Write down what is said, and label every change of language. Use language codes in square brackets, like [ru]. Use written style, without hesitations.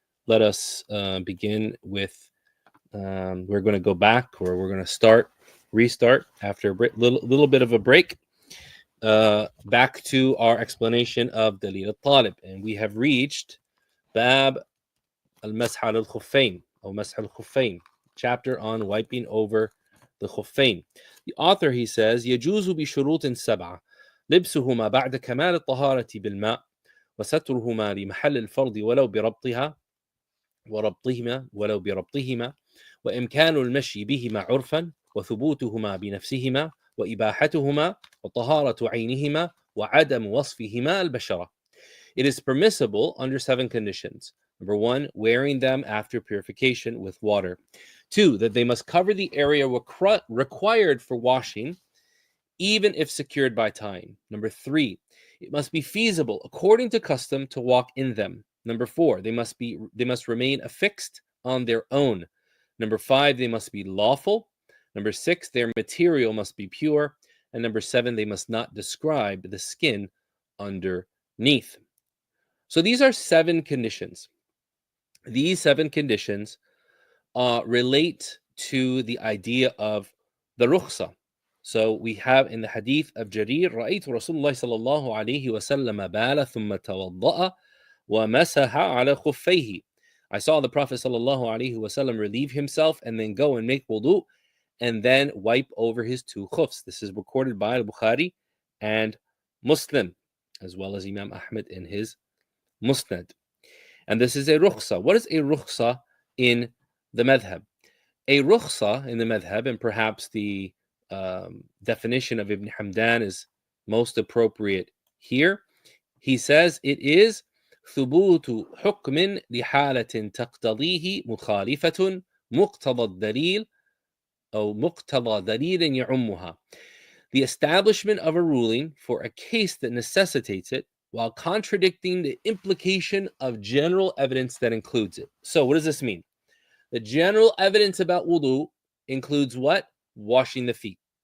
[en] Let us begin with, we're going to go back, or we're going to restart after a little bit of a break, back to our explanation of Dalil al-Talib. And we have reached Bab al-Masah al-Khuffayn, or Masah al-Khuffayn, chapter on wiping over the khuffayn. The author, he says, [ar] يجوز بشروط سبعة لبسهما بعد كمال الطهارة بالماء وسترهما لمحل الفرض ولو بربطهما وإمكان المشي بهما عرفا وثبوتهما بنفسهما وإباحتهما وطهارة عينهما وعدم وصفهما البشرة. [en] It is permissible under 7 conditions. Number 1, wearing them after purification with water. 2, that they must cover the area required for washing, even if secured by tying. Number 3, it must be feasible according to custom to walk in them. Number 4, they must remain affixed on their own. Number 5, they must be lawful. Number 6, their material must be pure. And number 7, they must not describe the skin underneath. So these are 7 conditions. These 7 conditions relate to the idea of the rukhsa. So we have in the hadith of Jarir, [ar] رأيت رسول الله صلى الله عليه وسلم بال ثم توضأ ومسح على خفيه. [en] I saw the Prophet sallallahu alaihi wasallam relieve himself and then go and make wudu and then wipe over his 2 khufs. This is recorded by al-Bukhari and Muslim, as well as Imam Ahmad in his Musnad. And this is a rukhsa. What is a rukhsa in the madhab? A rukhsa in the madhab, and perhaps the definition of Ibn Hamdan is most appropriate here. He says it is [ar] ثبوت حكم لحالة تقتضيه مخالفة مقتضى الدليل أو مقتضى دليل يعمها. [en] The establishment of a ruling for a case that necessitates it, while contradicting the implication of general evidence that includes it. So what does this mean? The general evidence about wudu includes what? Washing the feet.